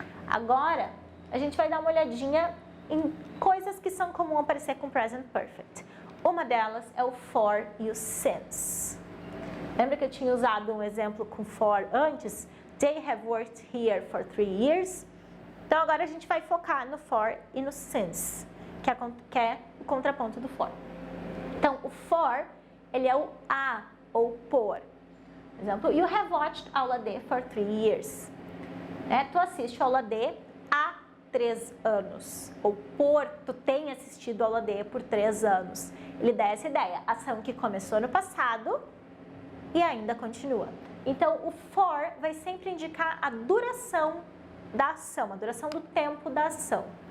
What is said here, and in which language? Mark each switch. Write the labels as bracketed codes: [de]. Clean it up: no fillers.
[pt] Agora, a gente vai dar uma olhadinha em coisas que são comuns aparecer com present perfect. Uma delas é o for e o since. Lembra que eu tinha usado um exemplo com for antes? [en] They have worked here for 3 years. [pt] Então, agora a gente vai focar no for e no since, que é o contraponto do for. Então, o for, ele é o a ou por. Por exemplo, [en] you have watched aula D for 3 years. [pt] Tu assiste aula D há 3 anos. Ou tu tem assistido aula D por 3 anos. Ele dá essa ideia, ação que começou no passado e ainda continua. Então, o for vai sempre indicar a duração da ação, a duração do tempo da ação.